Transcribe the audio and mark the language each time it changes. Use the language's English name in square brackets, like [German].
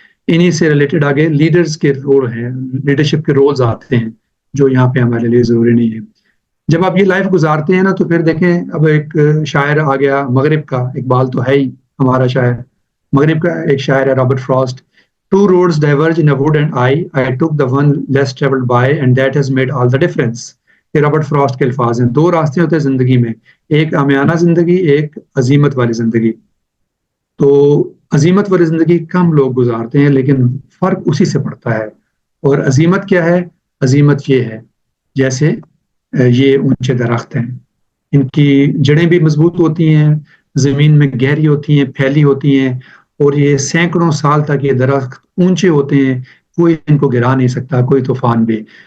[Urdu] انہی سے ریلیٹڈ آگے لیڈرز کے رول ہیں، لیڈرشپ کے رولز آتے ہیں جو یہاں پہ ہمارے لیے ضروری نہیں ہے. جب آپ یہ لائف گزارتے ہیں نا تو پھر دیکھیں، اب ایک شاعر آ گیا مغرب کا، اقبال تو ہے ہی ہمارا شاعر. مغرب کا ایک شاعر ہے Robert frost. [English] 2 roads diverge in a wood and I took the one less traveled by and that has made all the difference. [Urdu] یہ رابرٹ فراسٹ کے الفاظ ہیں. 2 راستے ہوتے ہیں زندگی میں، ایک عامیانہ زندگی، ایک عزیمت والی زندگی. تو عزیمت والی زندگی کم لوگ گزارتے ہیں، لیکن فرق اسی سے پڑتا ہے. اور عزیمت کیا ہے؟ عزیمت یہ ہے جیسے یہ اونچے درخت ہیں، ان کی جڑیں بھی مضبوط ہوتی ہیں، زمین میں گہری ہوتی ہیں، پھیلی ہوتی ہیں، اور یہ سینکڑوں سال تک یہ درخت اونچے ہوتے ہیں، کوئی ان کو گرا نہیں سکتا، کوئی طوفان بھی.